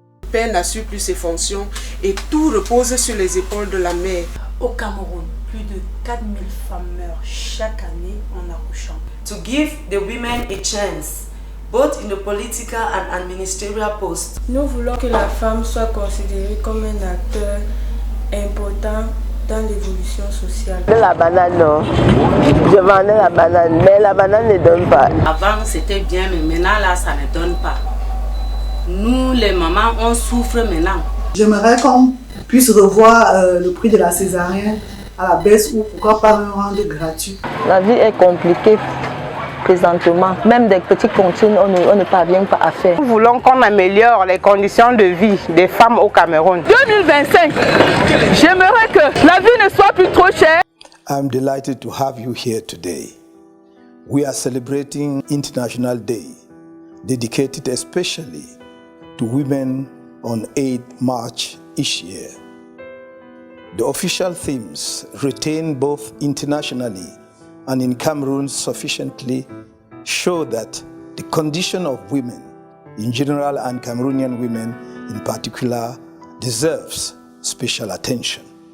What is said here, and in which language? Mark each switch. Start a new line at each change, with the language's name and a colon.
French: père n'assure plus ses fonctions et tout repose sur les épaules de la mère. Au Cameroun, plus de 4000 femmes meurent chaque année en accouchant.
English: To give the women a chance, both in the political and administrative posts.
French: Nous voulons que la femme soit considérée comme un acteur important dans l'évolution sociale. La banane, non. Je vendais la banane, mais la banane ne donne pas. Avant c'était bien, mais maintenant là ça ne donne pas. Nous les mamans, on souffre maintenant. J'aimerais qu'on puisse revoir le prix de la césarienne à la baisse ou pourquoi pas un rendre gratuit. La vie est compliquée présentement. Même des petites comptines, on ne parvient pas à faire. Nous voulons qu'on améliore les conditions de vie des femmes au Cameroun. 2025, j'aimerais que la vie ne soit plus trop chère.
English: I'm delighted to have you here today. We are celebrating International Day, dedicated especially to women on 8 March each year. The official themes retain both internationally and in Cameroon sufficiently show that the condition of women in general and Cameroonian women in particular deserves special attention.